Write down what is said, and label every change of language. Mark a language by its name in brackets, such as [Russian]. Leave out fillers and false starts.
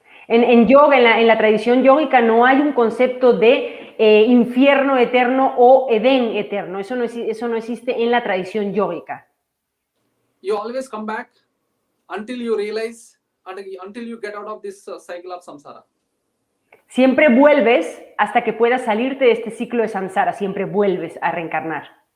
[Spanish] En yoga, en la tradición yógica, no hay un concepto de infierno eterno o edén eterno. Eso no existe en la tradición yógica. [English] You always come back until you realize, until you get out of this cycle of samsara. [Spanish] Siempre vuelves hasta que puedas salirte de este ciclo de samsara. Siempre vuelves a reencarnar.